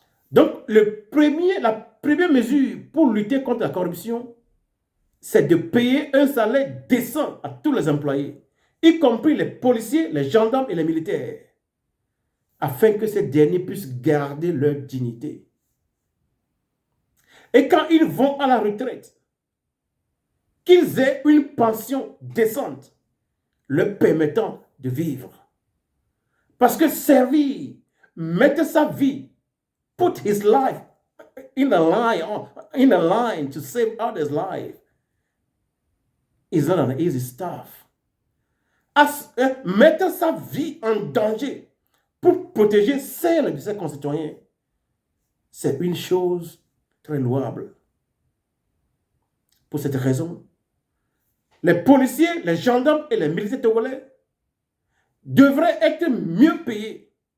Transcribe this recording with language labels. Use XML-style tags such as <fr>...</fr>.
<fr>Donc, la première mesure pour lutter contre la corruption, c'est de payer un salaire décent à tous les employés, y compris les policiers, les gendarmes et les militaires, afin que ces derniers puissent garder leur dignité. Et quand ils vont à la retraite, qu'ils aient une pension décente, leur permettant de vivre.</fr> <en>Parce que servir, mettre sa vie, put his life in a line to save others' life, is not an easy stuff.</en> <fr>Mettre sa vie en danger pour protéger celle de ses concitoyens, c'est une chose très louable. Pour cette raison, les policiers, les gendarmes et les militaires togolais devraient être mieux payés.</fr>